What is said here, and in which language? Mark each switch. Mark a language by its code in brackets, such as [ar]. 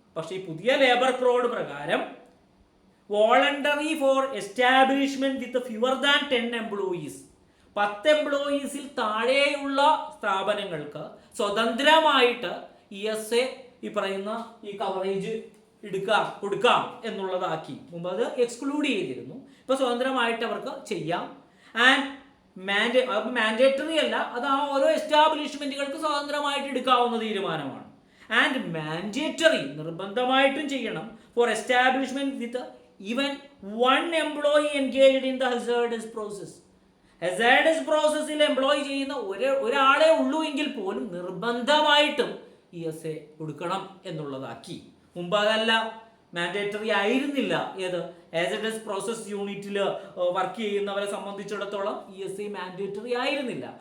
[ml] പക്ഷേ ഈ പുതിയ ലേബർ കോഡ് പ്രകാരം [en] voluntary for establishment with fewer than 10 employees, [ml] 10 എംപ്ലോയീസിൽ താഴെയുള്ള സ്ഥാപനങ്ങൾക്ക് സ്വതന്ത്രമായിട്ട് ESI ഈ പറയുന്ന ഈ കവറേജ് കൊടുക്കാം എന്നുള്ളതാക്കി. മുമ്പ് അത് എക്സ്ക്ലൂഡ് ചെയ്തിരുന്നു, ഇപ്പോൾ സ്വതന്ത്രമായിട്ട് അവർക്ക് ചെയ്യാം. ആൻഡ് മാൻഡേറ്ററി അല്ല, അത് ആ ഓരോ എസ്റ്റാബ്ലിഷ്മെന്റുകൾക്ക് സ്വതന്ത്രമായിട്ട് എടുക്കാവുന്ന തീരുമാനമാണ്. [en] and mandatory [ml] നിർബന്ധമായിട്ടും ചെയ്യണം [en] For establishment with even one employee engaged in the hazardous process. [ml] hazardous processൽ employ ചെയ്യുന്ന ഒരാളെ ഉള്ളൂ എങ്കിൽ പോലും നിർബന്ധമായിട്ടും ESI കൊടുക്കണം എന്നുള്ളതാക്കി. മുമ്പ് അതല്ല, മാൻഡേറ്ററി ആയിരുന്നില്ല. ഏത് hazardous പ്രോസസ് യൂണിറ്റിൽ വർക്ക് ചെയ്യുന്നവരെ സംബന്ധിച്ചിടത്തോളം ESI മാൻഡേറ്ററി ആയിരുന്നില്ല.